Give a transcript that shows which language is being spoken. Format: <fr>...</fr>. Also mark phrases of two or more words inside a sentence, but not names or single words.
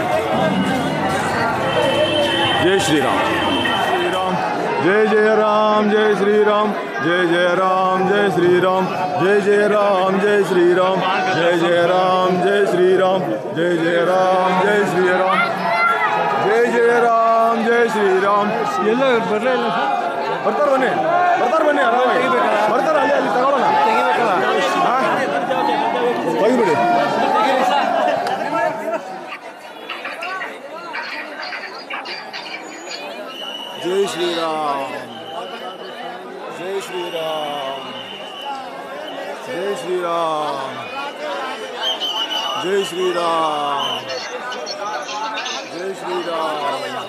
<te>జై శ్రీరామ్, శ్రీరామ్ జై జయ రామ్, జై శ్రీరామ్, జై జయ రామ్, జై శ్రీరామ్, జై జయ రామ్, జై శ్రీరామ్, జై జయ రామ్, జై శ్రీరామ్, జై జయ రామ్, జై శ్రీరామ్, జై జయ రామ్, జై శ్రీరామ్.</te> <kn>ಎಲ್ಲ ಬರ್ತಾರೆ ಬನ್ನಿ ಬರ್ತಾರೆ ಅಲ್ಲಿ ತಗೊಳ್ಳೋಣ ತೆಗಿಬಿಡಿ.</kn> <te>జై శ్రీరామ్, జై శ్రీరామ్, జై శ్రీరామ్, జై శ్రీరామ్, జై శ్రీరామ్,</te>